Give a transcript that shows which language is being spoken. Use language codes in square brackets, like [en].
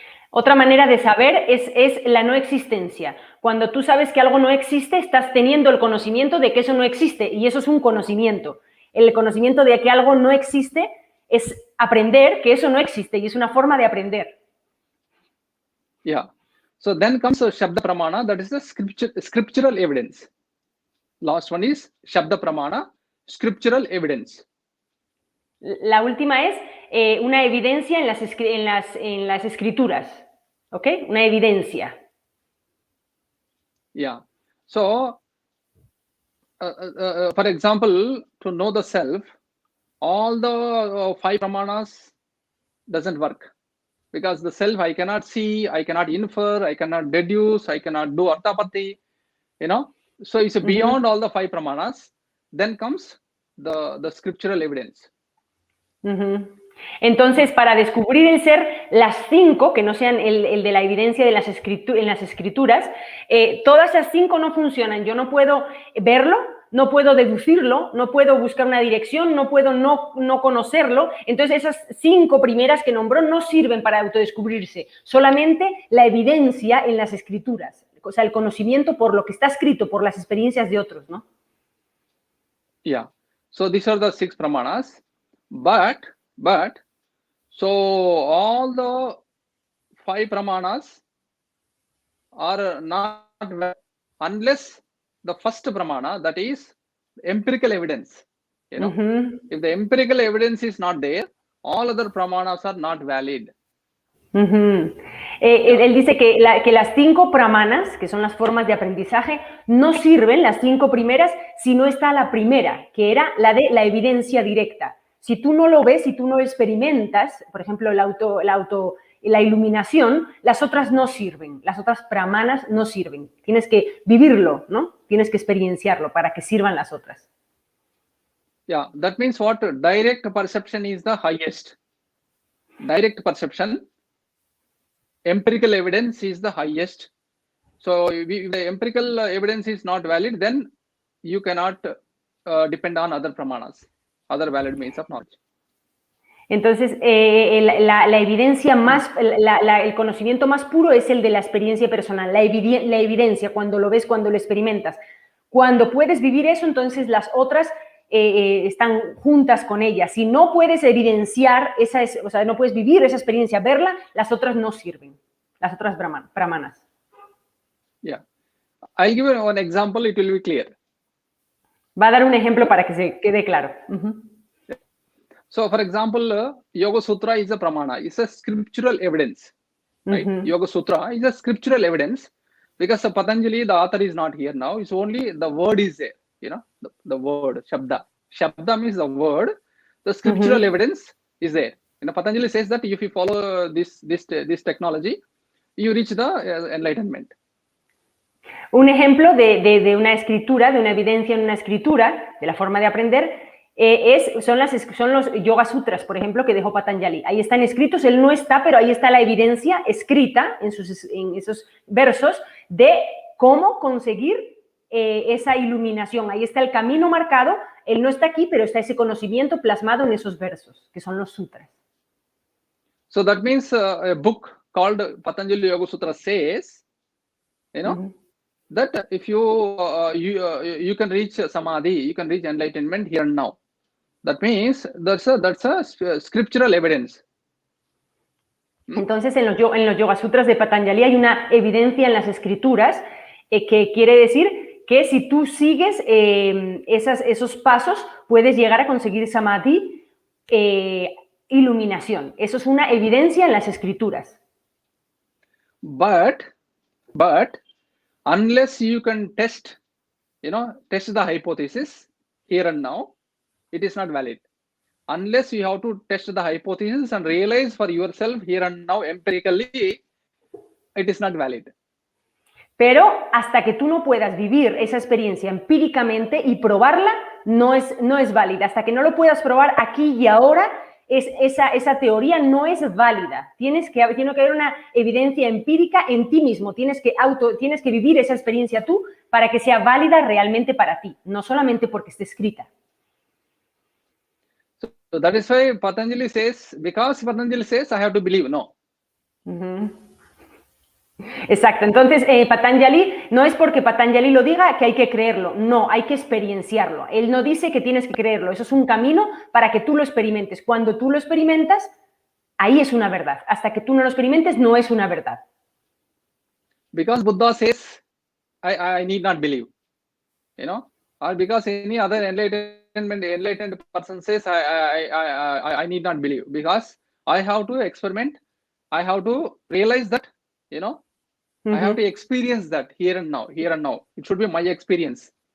[es] Otra manera de saber es la no existencia. Cuando tú sabes que algo no existe, estás teniendo el conocimiento de que eso no existe y eso es un conocimiento. El conocimiento de que algo no existe es aprender que eso no existe y es una forma de aprender. [en] Yeah. So then comes Shabda Pramana, that is the scriptural evidence. Last one is Shabda Pramana, scriptural evidence. [es] La última es una evidencia en las escrituras, ¿ok? Una evidencia. Yeah. [en] So, for example, to know the self, all the 5 pramanas doesn't work. Because the self I cannot see, I cannot infer, I cannot deduce, I cannot do arthapati, So it's beyond all the 5 pramanas. Then comes the scriptural evidence. [es] Entonces, para descubrir el ser, las 5, que no sean el de la evidencia de en las escrituras, todas esas 5 no funcionan. Yo no puedo verlo, no puedo deducirlo, no puedo buscar una dirección, no puedo no conocerlo. Entonces, esas 5 primeras que nombró no sirven para autodescubrirse. Solamente la evidencia en las escrituras, o sea, el conocimiento por lo que está escrito, por las experiencias de otros, ¿no? [en] Yeah. So these are the 6 pramanas. But, so all the 5 pramanas are not unless the first pramana, that is empirical evidence. If the empirical evidence is not there, all other pramanas are not valid. [es] Él dice que las 5 pramanas, que son las formas de aprendizaje, no sirven, las 5 primeras, si no está la primera, que era la de la evidencia directa. Si tú no lo ves, si tú no experimentas, por ejemplo, la iluminación, las otras no sirven, las otras pramanas no sirven. Tienes que vivirlo, ¿no? Tienes que experienciarlo para que sirvan las otras. [en] Yeah, that means what? Direct perception is the highest. Direct perception, empirical evidence is the highest. So if the empirical evidence is not valid, then you cannot depend on other pramanas, other valid means of knowledge. [es] Entonces, la evidencia más, el conocimiento más puro es el de la experiencia personal, la evidencia, cuando lo ves, cuando lo experimentas. Cuando puedes vivir eso, entonces las otras están juntas con ella. Si no puedes evidenciar o sea, no puedes vivir esa experiencia, verla, las otras no sirven, las otras brahmanas. [en] Yeah. I'll give you one example, it will be clear. [es] Va a dar un ejemplo para que se quede claro. [en] So, for example, Yoga Sutra is a pramana. It's a scriptural evidence. Right? Yoga Sutra is a scriptural evidence because Patanjali, the author, is not here now. It's only the word is there. The word, Shabda. Shabda means the word. The scriptural evidence is there. Patanjali says that if you follow this technology, you reach the enlightenment. [es] Un ejemplo de una escritura, de una evidencia en una escritura, de la forma de aprender, son los Yoga Sutras, por ejemplo, que dejó Patanjali. Ahí están escritos, él no está, pero ahí está la evidencia escrita en esos versos de cómo conseguir esa iluminación. Ahí está el camino marcado, él no está aquí, pero está ese conocimiento plasmado en esos versos, que son los sutras. [en] So that means a book called Patanjali Yoga Sutra says, that if you can reach samadhi, you can reach enlightenment here and now. That means that's a scriptural evidence. [es] Entonces, en los Yoga Sutras de Patanjali hay una evidencia en las escrituras que quiere decir que si tú sigues esos pasos, puedes llegar a conseguir samadhi, iluminación. Eso es una evidencia en las escrituras. [en] But unless you can test the hypothesis here and now, it is not valid. Unless you have to test the hypothesis and realize for yourself here and now empirically, it is not valid. [es] Pero hasta que tú no puedas vivir esa experiencia empíricamente y probarla, no es válida. Hasta que no lo puedas probar aquí y ahora, esa teoría no es válida. Tiene que haber una evidencia empírica en ti mismo. Tienes que vivir esa experiencia tú para que sea válida realmente para ti, no solamente porque esté escrita. [en] So that is why Patanjali says, because Patanjali says, I have to believe. [es] No. Exacto. Entonces, Patanjali, no es porque Patanjali lo diga que hay que creerlo. No, hay que experienciarlo. Él no dice que tienes que creerlo. Eso es un camino para que tú lo experimentes. Cuando tú lo experimentas, ahí es una verdad. Hasta que tú no lo experimentes, no es una verdad. [en] Because Buddha says, I need not believe. Or because any other enlightened person says, I need not believe. Because I have to experiment. I have to realize that, I have to experience that here and now. It should be my experience,